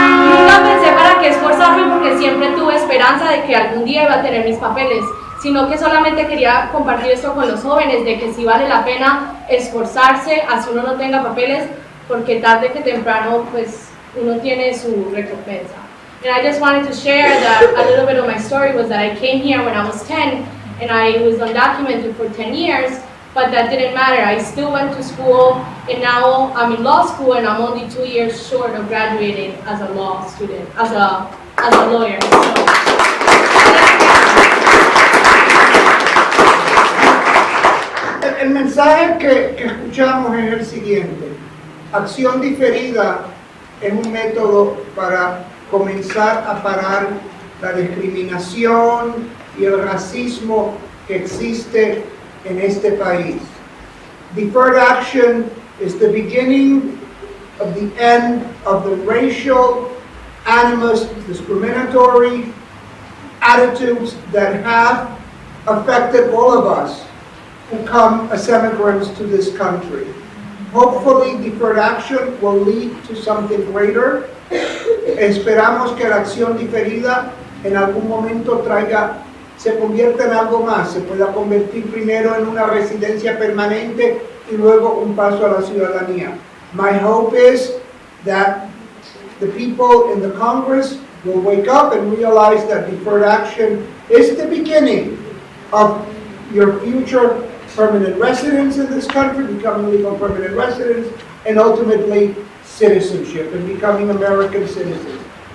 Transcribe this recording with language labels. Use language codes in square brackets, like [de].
[es] Nunca pensé para qué esforzarme porque siempre tuve esperanza de que algún día iba a tener mis papeles, sino que solamente quería compartir esto con los jóvenes, de que sí vale la pena esforzarse, así uno no tenga papeles, porque tarde que temprano pues uno tiene su recompensa. [en] And I just wanted to share that a little bit of my story was that I came here when I was 10 and I was undocumented for 10 years, but that didn't matter. I still went to school and now I'm in law school and I'm only 2 years short of graduating as a law student, as a lawyer. [es] El mensaje que escuchamos es el siguiente: acción diferida es un método para comenzar a parar la discriminación y el racismo que existe en este país. [en] Deferred action is the beginning of the end of the racial animus, discriminatory attitudes that have affected all of us who come as immigrants to this country. Hopefully, deferred action will lead to something greater. [es] Esperamos que la acción diferida en algún momento se convierta en algo más, se pueda convertir primero en una residencia permanente y luego un paso a la ciudadanía. [en] My hope is that the people in the Congress will wake up and realize that deferred action is the beginning of your future permanent residence in this country, becoming legal permanent residents, and ultimately citizenship and becoming American citizens.